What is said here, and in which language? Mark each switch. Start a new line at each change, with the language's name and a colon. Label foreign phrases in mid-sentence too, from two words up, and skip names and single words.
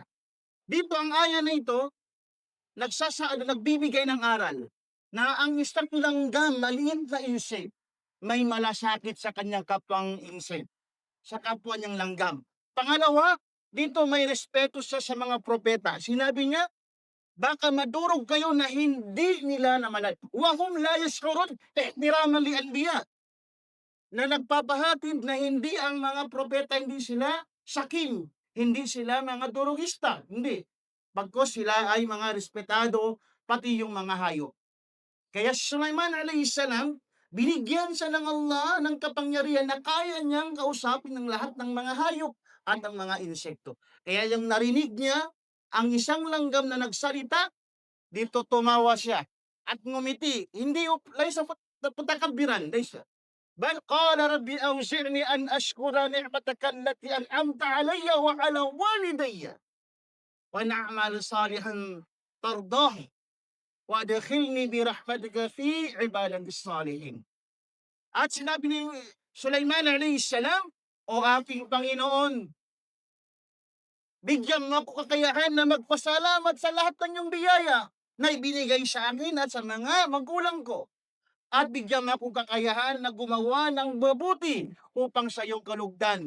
Filipino: Dito ang aya na ito, nagbibigay ng aral na ang isang langgam, maliit na insect, may malasakit sa kanyang kapwang insect, sa kapwa niyang langgam. Pangalawa, dito may respeto siya sa mga propeta. Sinabi niya, baka madurog kayo na hindi nila namalay.
Arabic: وهم لا يشعرون احتراما للأنبياء.
Filipino: Na nagpapahatid na hindi ang mga propeta, hindi sila sakim, hindi sila mga durugista, hindi. Bagkus sila ay mga respetado, pati yung mga hayop. Kaya Sulaiman
Arabic: عليه السلام,
Filipino: binigyan siya ng Allah ng kapangyarihan na kaya niyang kausapin ng lahat ng mga hayop at ang mga insekto. Kaya yung narinig niya, ang isang langgam na nagsalita, dito tumawa siya at ngumiti. Hindi laysa patakabiran, laysa.
Arabic: بل قال رب أوزعني أن أشكر نعمتك التي أنعمت علي وعلى والدي ونعمل صالحا ترضاه وأدخلني برحمتك في عبادك الصالحين.
Filipino: At sinabi ni Sulaiman
Arabic: عليه السلام,
Filipino: "O aking Panginoon, bigyan mo ako kakayahan na magpasalamat sa lahat ng iyong biyaya na ibinigay sa akin at sa mga magulang ko. At bigyan mo akong kakayahan na gumawa ng mabuti upang sa iyong kalugdan.